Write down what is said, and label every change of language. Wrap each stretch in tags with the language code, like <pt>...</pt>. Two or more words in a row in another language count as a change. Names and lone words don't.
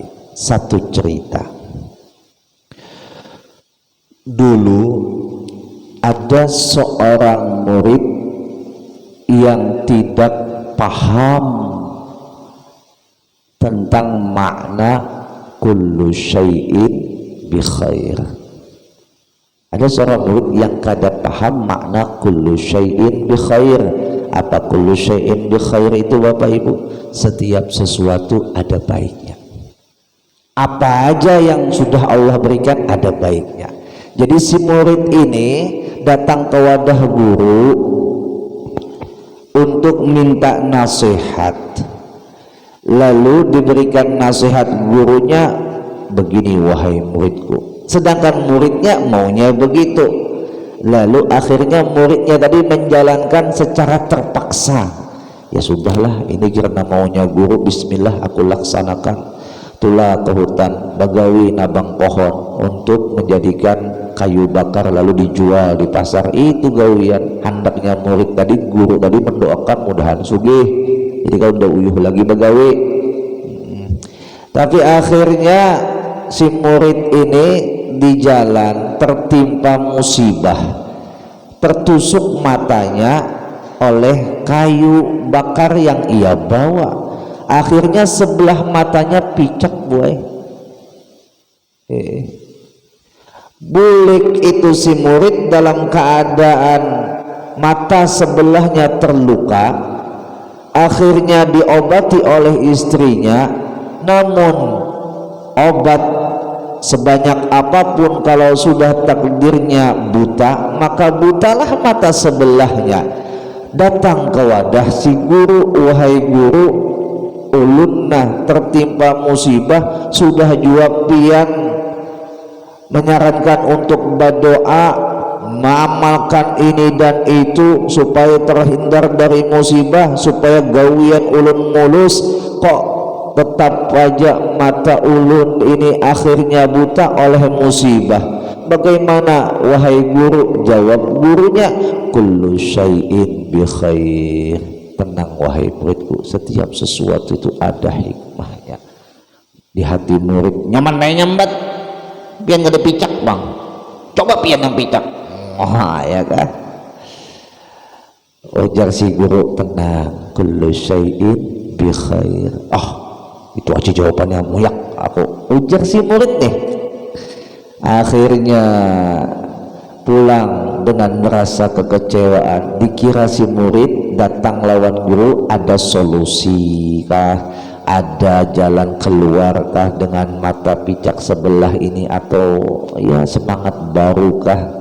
<id>Satu cerita, dulu ada seorang murid yang tidak paham tentang makna</id> <ar>كل شيء بخير.</ar> <id>Ada seorang murid yang kada paham makna</id> <ar>كل شيء بخير.</ar> <id>Apa</id> <ar>كل شيء بخير</ar> <id>itu Bapak Ibu? Setiap sesuatu ada baiknya. Apa aja yang sudah Allah berikan ada baiknya. Jadi si murid ini datang ke wadah guru untuk minta nasihat. Lalu diberikan nasihat gurunya, begini wahai muridku. Sedangkan muridnya maunya begitu. Lalu akhirnya muridnya tadi menjalankan secara terpaksa. Ya sudahlah, ini karena maunya guru, bismillah aku laksanakan. Tulah ke hutan,</id> <bjn>bagawi nabang</bjn> <id>pohon untuk menjadikan kayu bakar lalu dijual di pasar. Itu gawian hendaknya murid tadi, guru tadi mendoakan</id> <bjn>mudahan sugih.</bjn> <id>Jadi kalau udah</id> <bjn>uyuh lagi begawi.</bjn> <id>Tapi akhirnya si murid ini di jalan tertimpa musibah, tertusuk matanya oleh kayu bakar yang ia bawa. Akhirnya sebelah matanya picak boy. Bulik itu si murid dalam keadaan mata sebelahnya terluka. Akhirnya diobati oleh istrinya, namun obat sebanyak apapun kalau sudah takdirnya buta, maka butalah mata sebelahnya. Datang ke wadah si guru, wahai guru, ulunna tertimpa musibah, sudah jua pian menyarankan untuk berdoa, mengamalkan ini dan itu supaya terhindar dari musibah, supaya gawian ulun mulus, kok tetap aja mata ulun ini akhirnya buta oleh musibah. Bagaimana wahai guru? Jawab gurunya,</id> <ar>كل شيء بخير.</ar> <id>Tenang wahai muridku, setiap sesuatu itu ada hikmahnya.</id> <bjn>Di hati murid nyaman main nyambat, pian gak ada picak bang, coba pian yang picak.</bjn> <id>Oh ya kan, ujar si guru, tenang,</id> <ar>كل شيء بخير.</ar> <id>Itu aja jawabannya muyak aku, ujar si murid nih. Akhirnya pulang dengan merasa kekecewaan. Dikira si murid datang lawan guru ada solusi kah, ada jalan keluar kah dengan mata picak sebelah ini, atau ya semangat baru kah.</id>